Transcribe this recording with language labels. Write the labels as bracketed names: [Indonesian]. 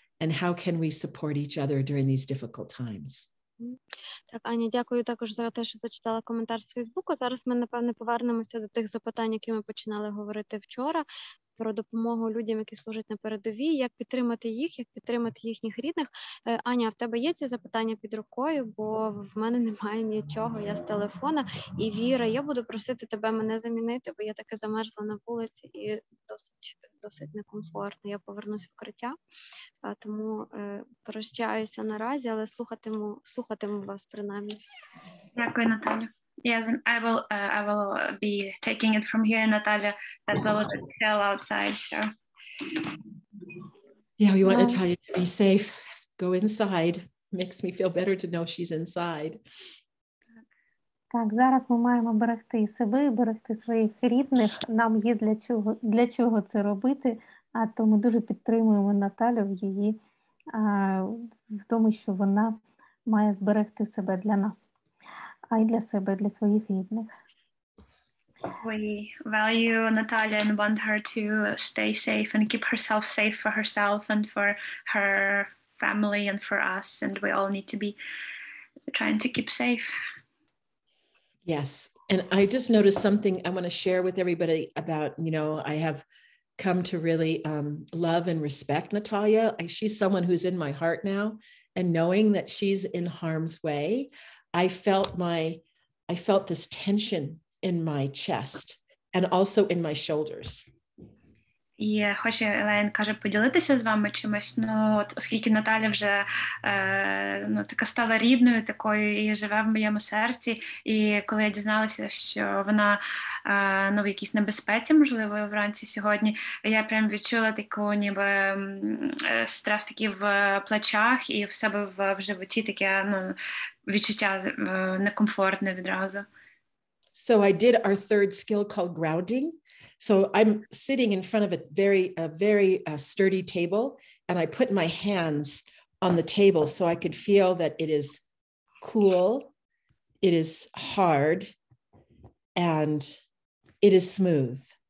[English] And how can we support each other during these difficult times? [Ukrainian] Так, Аня, дякую також за те, що зачитала коментар з Фейсбуку. Зараз ми, напевне, повернемося до тих запитань, які ми починали говорити вчора, про допомогу людям, які служать на передовій, як підтримати їх, як підтримати їхніх рідних. Аня, в тебе є ці запитання під рукою, бо в мене немає нічого, я з телефона. І Віра, я буду просити тебе мене замінити, бо я таки замерзла на вулиці і досить некомфортно. Я повернусь в укриття, тому прощаюся наразі, але слухатиму вас принаймні. Дякую, Наталя. [English] Yes, I will be taking it from here, Natalia. That was a shell outside, so. Yeah, we want Natalia to be safe. Go inside. Makes me feel better to know she's inside. [Ukrainian] Так, зараз ми маємо берегти себе, берегти своїх рідних. Нам є для чого це робити. То ми дуже підтримуємо Наталю в її в тому, що вона має зберегти себе для нас, а й для себе, для своїх рідних. [English] We value Natalia and want her to stay safe and keep herself safe for herself and for her family and for us. And we all need to be trying to keep safe. Yes. And I just noticed something I want to share with everybody about, I have come to really love and respect Natalia. She's someone who's in my heart now, and knowing that she's in harm's way, I felt this tension in my chest and also in my shoulders. [Ukrainian] І хочу, Елен каже, поділитися з вами чимось. Оскільки Наталя вже така стала рідною такою і живе в моєму серці, і коли я дізналася, що вона в якійсь небезпеці, можливо, вранці сьогодні, я прям відчула таку ніби стрес такий в плечах і в себе в животі таке відчуття некомфортне відразу. [English] So I did our third skill called grounding. So I'm sitting in front of a very sturdy table, and I put my hands on the table so I could feel that it is cool, it is hard, and it is smooth.